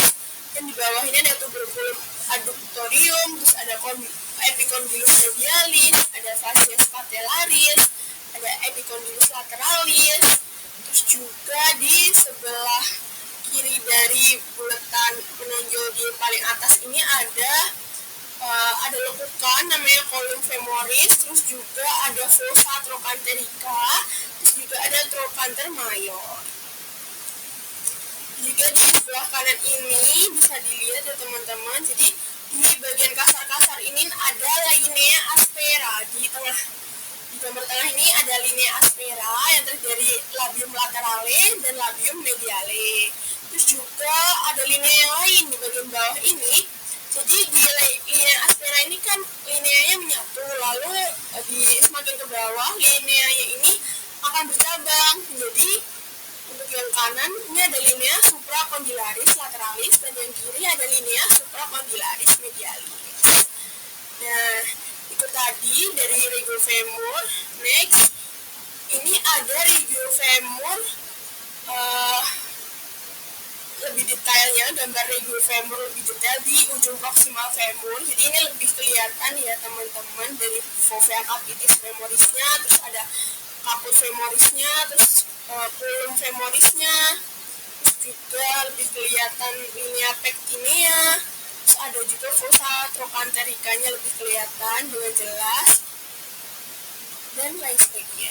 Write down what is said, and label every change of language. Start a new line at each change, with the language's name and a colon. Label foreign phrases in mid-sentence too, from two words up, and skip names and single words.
Indonesian: dan di bawah ini ada
Latin: tuberculum adductorium,
Indonesian: terus ada
Latin: epicondylus medialis,
Indonesian: ada
Latin: fascia patellaris,
Indonesian: ada
Latin: epicondylus lateralis,
Indonesian: terus juga di sebelah kiri dari bulatan menonjol di paling atas ini ada lekukan namanya
Latin: column femoris,
Indonesian: terus juga ada
Latin: fossa trochanterica,
Indonesian: terus juga ada
Latin: trochanter mayor.
Indonesian: Juga di sebelah kanan ini bisa dilihat ya teman-teman, jadi di bagian kasar-kasar ini ada
Latin: linea aspera.
Indonesian: Di gambar tengah ini ada
Latin: linea aspera
Indonesian: yang terdiri dari
Latin: labium laterale
Indonesian: dan
Latin: labium mediale.
Indonesian: Terus juga ada linea yang lain di bagian bawah ini. Jadi di
Latin: linea aspera
Indonesian: ini kan lineanya menyatu, lalu di semakin ke bawah lineanya ini akan bercabang. Jadi untuk yang kanan ini ada
Latin: linea supracondylaris lateralis,
Indonesian: dan yang kiri ada
Latin: linea supracondylaris medialis.
Indonesian: Nah, itu tadi dari regiofemur. Next, ini ada regiofemur lebih detailnya, gambar regiofemur lebih detail di ujung proximal femur. Jadi ini lebih kelihatan ya teman-teman, dari
Latin: fovea capitis femorisnya,
Indonesian: terus ada
Latin: caput femorisnya,
Indonesian: terus
Latin: column femorisnya,
Indonesian: terus juga lebih kelihatan
Latin: linea pectinea,
Indonesian: terus ada juga
Latin: fossa trochantericanya
Indonesian: lebih kelihatan dengan jelas, dan lain sebagainya.